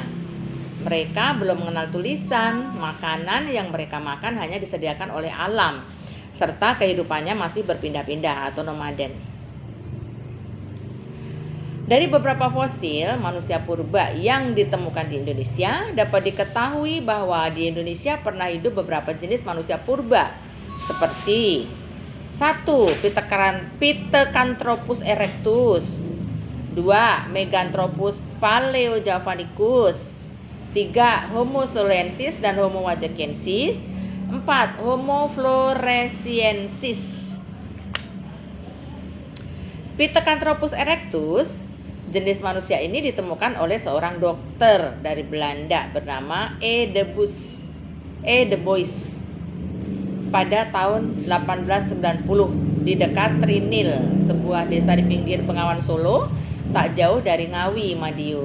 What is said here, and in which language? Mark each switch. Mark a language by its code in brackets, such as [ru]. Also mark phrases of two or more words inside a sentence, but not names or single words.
[id] Mereka belum mengenal tulisan, makanan yang mereka makan hanya disediakan oleh alam, serta kehidupannya masih berpindah-pindah atau nomaden. Dari beberapa fosil manusia purba yang ditemukan di Indonesia, dapat diketahui bahwa di Indonesia pernah hidup beberapa jenis manusia purba, seperti 1. Pithecanthropus erectus, 2. Meganthropus paleojavanicus, 3. Homo soloensis dan Homo wajakensis, 4. Homo floresiensis. Pithecanthropus erectus, jenis manusia ini ditemukan oleh seorang dokter dari Belanda bernama E. de Bois pada tahun 1890 di dekat Trinil, sebuah desa di pinggir Bengawan Solo, tak jauh dari Ngawi, Madiun.